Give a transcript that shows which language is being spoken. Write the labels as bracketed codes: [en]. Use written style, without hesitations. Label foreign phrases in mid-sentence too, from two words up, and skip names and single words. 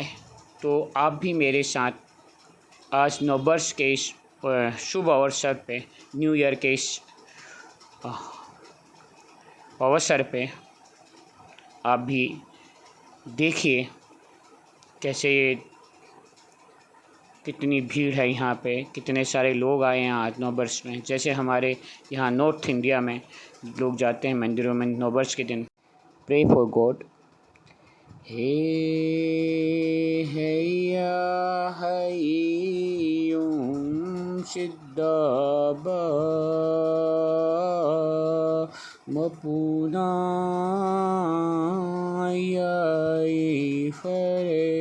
[hi] तो आप भी मेरे साथ आज नववर्ष के इस शुभ अवसर पे, [en] New Year [hi] के इस अवसर पे आप भी देखिए कैसे कितनी भीड़ है यहाँ पे, कितने सारे लोग आए हैं आज नववर्ष में। जैसे हमारे यहाँ नॉर्थ इंडिया में लोग जाते हैं मंदिरों में नववर्ष के दिन, [en] Pray for God. हे हैया हय्यूं सिद्धबा मपुनाय फरे।